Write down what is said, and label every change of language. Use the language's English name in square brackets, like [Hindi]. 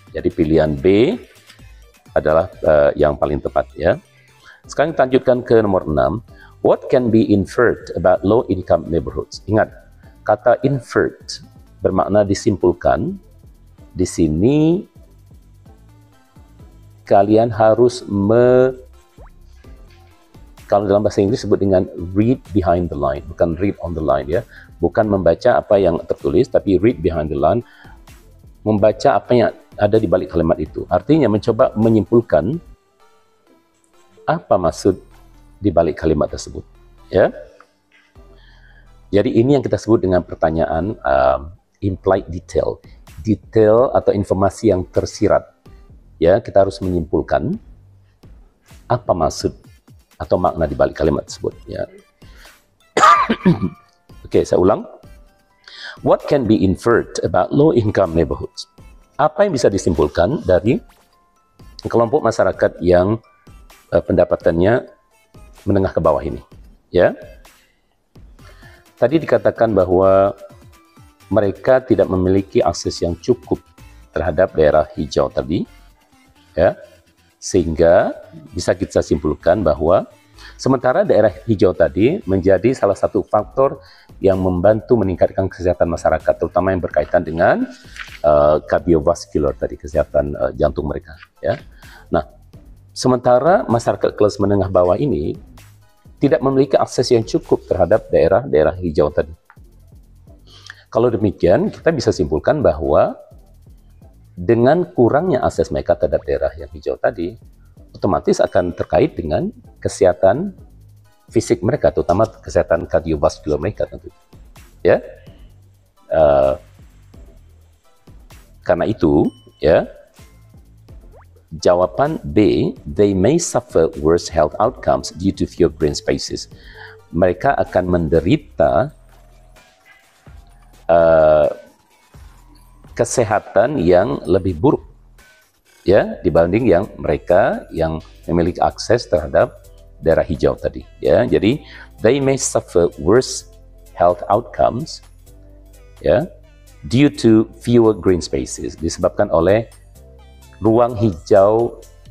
[Indonesian] Jadi pilihan B adalah yang paling tepat, ya. Sekarang kita lanjutkan ke nomor 6. [English] What can be inferred about low income neighborhoods? [Indonesian] Ingat, kata inferred bermakna disimpulkan. Di sini kalian harus kalau dalam bahasa Inggris disebut dengan [English] read behind the line, [Indonesian] bukan [English] read on the line, [Indonesian] ya. Bukan membaca apa yang tertulis, tapi [English] read behind the line, [Indonesian] membaca apa yang ada di balik kalimat itu. Artinya mencoba menyimpulkan apa maksud di balik kalimat tersebut, ya. Jadi ini yang kita sebut dengan pertanyaan implied detail, detail atau informasi yang tersirat, ya. Kita harus menyimpulkan apa maksud atau makna di balik kalimat tersebut, ya. Oke, saya ulang. [English] What can be inferred about low income neighborhoods? [Indonesian] Apa yang bisa disimpulkan dari kelompok masyarakat yang pendapatannya menengah ke bawah ini, ya. Tadi dikatakan bahwa mereka tidak memiliki akses yang cukup terhadap daerah hijau tadi, ya. Sehingga bisa kita simpulkan bahwa sementara daerah hijau tadi menjadi salah satu faktor yang membantu meningkatkan kesehatan masyarakat, terutama yang berkaitan dengan kardiovaskular tadi, kesehatan jantung mereka, ya. Nah, sementara masyarakat kelas menengah bawah ini tidak memiliki akses yang cukup terhadap daerah-daerah hijau tadi. Kalau demikian, kita bisa simpulkan bahwa dengan kurangnya akses mereka terhadap daerah yang hijau tadi, otomatis akan terkait dengan kesehatan fisik mereka, terutama kesehatan kardiovaskular mereka tentu, ya. Karena itu, ya, jawaban B, [English] they may suffer worse health outcomes due to fewer green spaces. [Indonesian] Mereka akan menderita kesehatan yang lebih buruk, ya, dibanding yang mereka yang memiliki akses terhadap daerah hijau tadi, ya. Jadi [English] they may suffer worse health outcomes, [Indonesian] ya, [English] due to fewer green spaces, [Indonesian] disebabkan oleh ruang hijau